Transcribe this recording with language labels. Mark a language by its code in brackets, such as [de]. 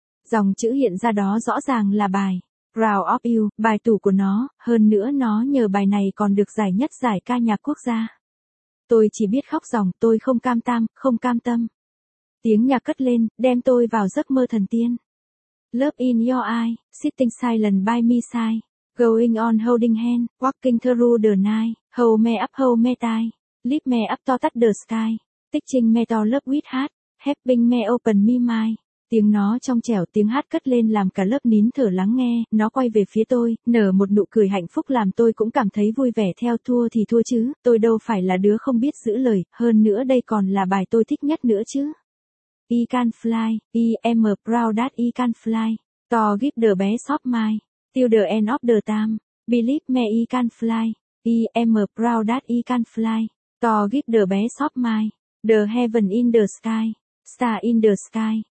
[vi] Dòng chữ hiện ra đó rõ ràng là bài, Proud of You, bài tủ của nó, hơn nữa nó nhờ bài này còn được giải nhất giải ca nhạc quốc gia. Tôi chỉ biết khóc ròng, tôi không cam tâm, không cam tâm. Tiếng nhạc cất lên, đem tôi vào giấc mơ thần tiên. [en] Love in your eyes, sitting silent by me side, going on holding hand, walking through the night, hold me up, hold me tight, lift me up to touch the sky, teaching me to love with heart, helping me open my mind. [vi] Tiếng nó trong trẻo, tiếng hát cất lên làm cả lớp nín thở lắng nghe, nó quay về phía tôi, nở một nụ cười hạnh phúc làm tôi cũng cảm thấy vui vẻ. Theo thua thì thua chứ, tôi đâu phải là đứa không biết giữ lời, hơn nữa đây còn là bài tôi thích nhất nữa chứ. [en] I can fly, I am proud that I can fly, to give the best of my, till the end of the time, believe me I can fly, I am proud that I can fly, to give the best of my, the heaven in the sky, star in the sky.